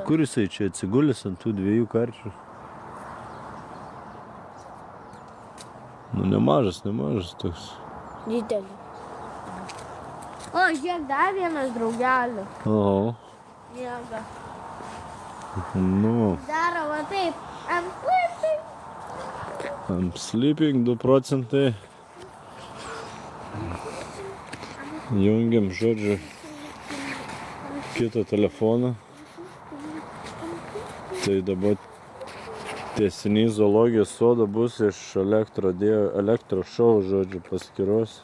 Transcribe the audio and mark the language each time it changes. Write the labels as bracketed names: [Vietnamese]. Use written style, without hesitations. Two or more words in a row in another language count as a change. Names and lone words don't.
[Lithuanian] Į kur jisai čia atsigulęs ant tų 2 karčių? Nu, nemažas toks. Didelis. O, žiūrėk, dar vienas draugelis. Oho. Miega. Nu, Daro va taip. [English] I'm sleeping. I'm sleeping 2 procentai. [Lithuanian] Jungiam, žodžiu, kitą telefoną. Tai dabar tęsinys zoologijos sodo bus iš elektrošou, žodžiu, paskyros,